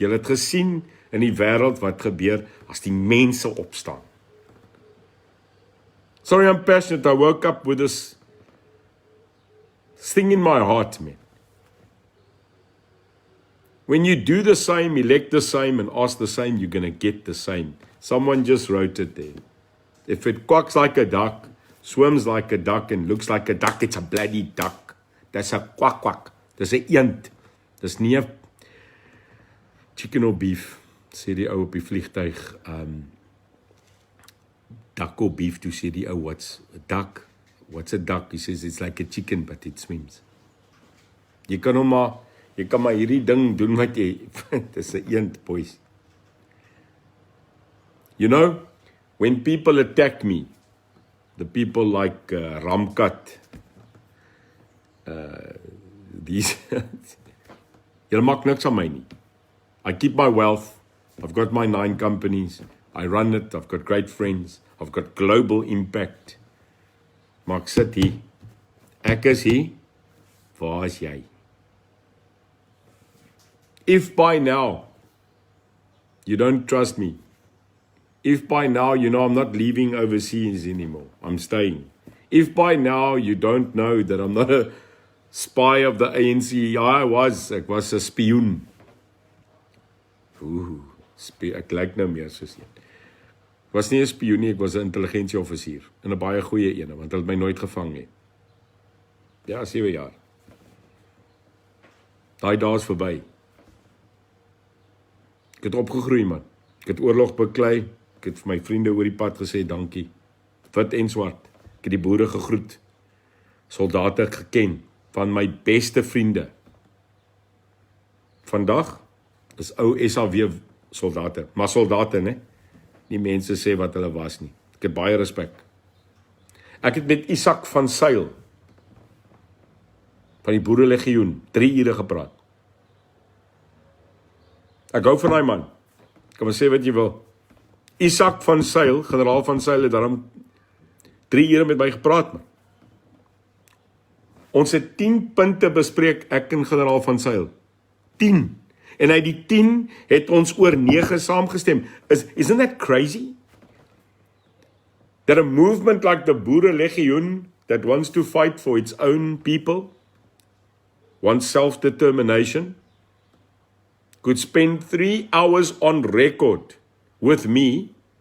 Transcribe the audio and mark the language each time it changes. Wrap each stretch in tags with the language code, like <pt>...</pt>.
<af>Julle het gesien in die wêreld wat gebeur as die mense opstaan.</af> <en>Sorry, I'm passionate. I woke up with this thing in my heart, man. When you do the same, elect the same, and ask the same, you're going to get the same. Someone just wrote it there. If it quacks like a duck, swims like a duck, and looks like a duck, it's a bloody duck. That's a quack quack. That's a eend. That's</en> <af>nie 'n</af> <en>chicken or beef,</en> <af>sê die ou op die vliegtuig.</af> <en>Duck or beef, to say the what's a duck? What's a duck? He says it's like a chicken, but it swims.</en> <af>Jy kan maar hierdie ding doen wat jy, dis 'n eend, boys.</af> <en>You know, when people attack me, the people like Ramkat, these,</en> <af>julle maak niks aan my nie.</af> <en>I keep my wealth, I've got my 9 companies, I run it, I've got great friends, I've got global impact.</en> <af>Maar ek sit hier, ek is hier, waar is jy?</af> <en>If by now you don't trust me, if by now you know I'm not leaving overseas anymore, I'm staying. If by now you don't know that I'm not a spy of the ANC,</en> <af>ek was 'n spioen. Ek lyk nou meer soos een. Ek was nie 'n spioen nie, ek was 'n intelligensieoffisier en 'n baie goeie een, want hulle het my nooit gevang nie. Ja, 7 jaar. Daai dae is verby. Ek het opgegroei, man. Ek het oorlog beklei. Ek het vir my vriende oor die pad gesê dankie. Wit en swart. Ek het die boere gegroet. Soldate geken. Van my beste vriende. Vandag is ou SAW soldate. Maar soldate, ne? Nie mense sê wat hulle was nie. Ek het baie respek. Ek het met Isak van Sail van die Boerelegioen 3 ure gepraat. Ek hou van daai man. Ek kan maar sê wat jy wil. Isak van Sail, generaal van Sail, het daarom 3 ure met my gepraat, man. Ons het 10 punte bespreek, ek en generaal van Sail. 10. En uit die 10 het ons oor 9 saamgestem.</af> <en>Isn't that crazy? That a movement like the Boerelegioen that wants to fight for its own people, wants self-determination, could spend 3 hours on record with me</en>